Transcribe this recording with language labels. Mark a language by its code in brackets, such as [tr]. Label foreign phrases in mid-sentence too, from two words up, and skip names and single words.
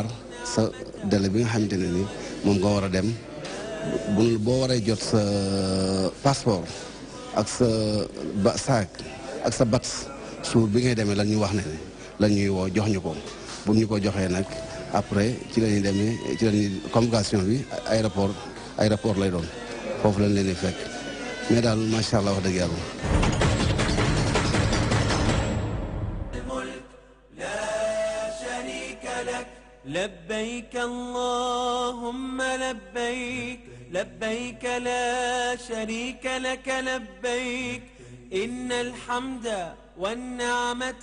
[wo] sa délai bi nga xamante ne ni moom nga war a dem boo waree jot sa passeport ak sa saak ak sa bat suur bi ngay demee lan ñu wax ne la ñuy woo jox ñu ko bu ñu ko joxee nag après ci la ñuy demee ci la ñuy convocation bi aéroport lay doon foofu lañ leen di fekk mais daal [ar] ما شاء الله [wo] wax dëgg yàlla. [ar] لبيك اللهم لبيك لبيك لا شريك لك لبيك إن الحمد والنعمة